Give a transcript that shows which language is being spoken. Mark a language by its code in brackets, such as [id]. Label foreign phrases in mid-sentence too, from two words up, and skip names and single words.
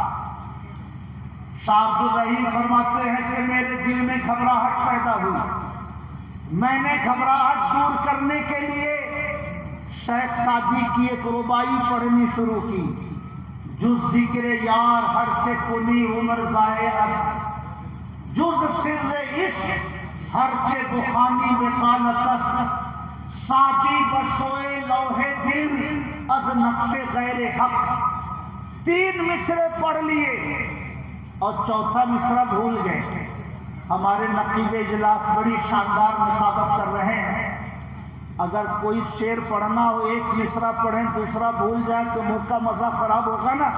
[ur] شاہ عبد الرحیم فرماتے ہیں کہ میرے دل میں گھبراہٹ پیدا ہوئی، میں نے گھبراہٹ دور کرنے کے لیے شیخ سعدی کی ایک ربائی پڑھنی شروع کی، [fa] جز ذکر یار ہر چے کنی عمر زائے است، جز سر عشق ہر چے بخانی وقالت است، سعدی بشوئے لوح دل از نقش غیر حق۔ [ur] 3 مصرے پڑھ لیے اور چوتھا مصرع بھول گئے۔ ہمارے نقیب اجلاس بڑی شاندار مطابقت کر رہے ہیں، اگر کوئی شعر پڑھنا ہو 1 مصرع پڑھیں دوسرا بھول جائے تو ملک کا مزہ خراب ہوگا نا۔